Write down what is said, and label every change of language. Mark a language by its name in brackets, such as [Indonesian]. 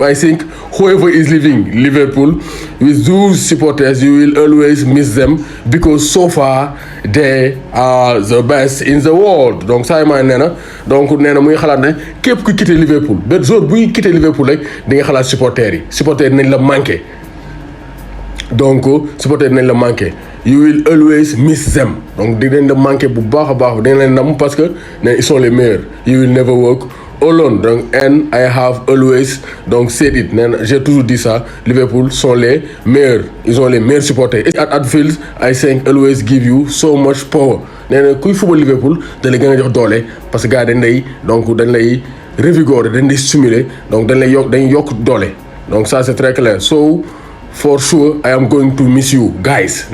[English] I think whoever is leaving Liverpool with those supporters, you will always miss them because so far they are the best in the world. [Wolof] Donc, Sadio Mané nee na donc nee na muy xalaat ne képp ku quitté Liverpool benn jour buy quitté Liverpool rek di nga xalaat supporters yi nañ la manqué. Donc, supporters nañ la manqué. [English] You will always miss them. [Wolof] Donc, dinañ la manqué bu baax a baax dinañ leen nam [French] parce que ils sont les meilleurs. [English] You will never walk alone. Donc, and I have always donc said it. [French] J'ai toujours dit ça. Liverpool sont les meilleurs. Ils ont les meilleurs supporters. [English] At Anfield, I think always give you so much power. [Wolof] Nee na kuy football Liverpool da lay gën a jox doole parce que gars dañ lay revigorer dañ lay stimuler donc dañ yokk doole. [French] Donc ça c'est très clair. [English] So for sure I am going to miss you guys.